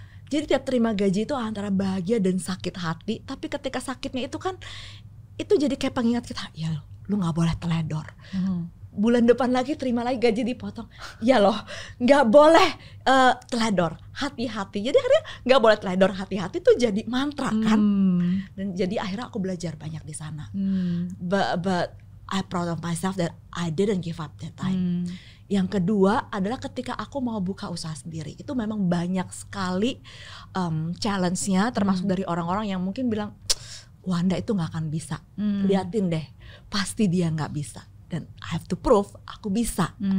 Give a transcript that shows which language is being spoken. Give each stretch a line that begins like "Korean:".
Indonesian: Jadi tiap terima gaji itu antara bahagia dan sakit hati. Tapi ketika sakitnya itu kan, itu jadi kayak pengingat kita, ya lu gak boleh teledor. Bulan depan lagi terima lagi gaji dipotong. Ya loh, gak boleh teledor, hati-hati. Jadi akhirnya gak boleh teledor, hati-hati tuh jadi mantra kan. Dan jadi akhirnya aku belajar banyak di sana.
English: But I proud of myself that I didn't give up that time.
Indonesian: Yang kedua adalah ketika aku mau buka usaha sendiri, itu memang banyak sekali challenge-nya, termasuk dari orang-orang yang mungkin bilang, Wanda itu gak akan bisa, liatin deh, pasti dia gak bisa. Dan
English: I have to prove
Indonesian: aku bisa.